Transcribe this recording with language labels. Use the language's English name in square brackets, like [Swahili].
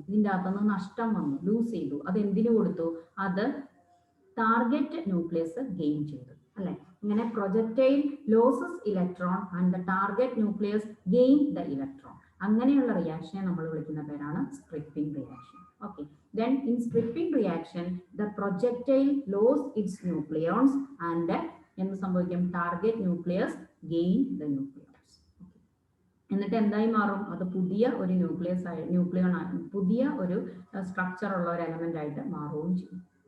[Malayalam] ഇതിന്റെ അകത്തുനിന്ന് നഷ്ടം വന്നു, ലൂസ് ചെയ്തു. അത് എന്തിനു കൊടുത്തു? അത് ടാർഗറ്റ് ന്യൂക്ലിയസ് ഗെയിൻ ചെയ്തു അല്ലെ. [English] ഇങ്ങനെ projectile loses electron and the target nucleus gain the electron. [Malayalam] അങ്ങനെയുള്ള റിയാക്ഷനെ നമ്മൾ വിളിക്കുന്ന പേരാണ് stripping reaction. [English] okay, then in stripping reaction the projectile lose its nucleons and [Malayalam] എന്ത് സംഭവിക്കും? [English] Target nucleus gain the nucleons. [Malayalam] എന്നിട്ട് എന്തായി മാറും? അത് പുതിയ ഒരു ന്യൂക്ലിയോൺ പുതിയ ഒരു സ്ട്രക്ചർ ഉള്ള ഒരു എലമെന്റ് ആയിട്ട് മാറുകയും ചെയ്യും.